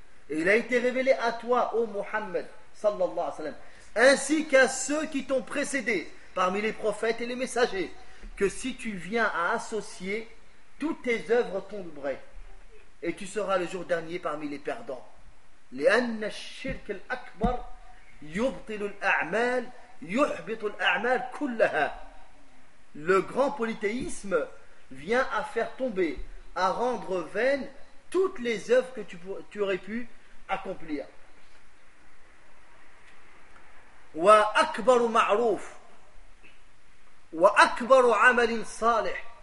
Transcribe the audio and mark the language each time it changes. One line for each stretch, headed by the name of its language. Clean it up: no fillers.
French: Il a été révélé à toi, ô Muhammad,
Arabic: sallallahu alayhi wa sallam,
French: ainsi qu'à ceux qui t'ont précédé parmi les prophètes et les messagers, que si tu viens à associer, toutes tes œuvres tomberaient, et tu seras le jour dernier parmi les perdants.
Arabic: لأن الشرك الأكبر يبطل الأعمال يحبط الأعمال كلها.
French: Le grand polythéisme vient à faire tomber, à rendre vaines toutes les œuvres que tu aurais pu accomplir.
Arabic: Wa akbaru ma'ruf wa akbaru 'amalin salih.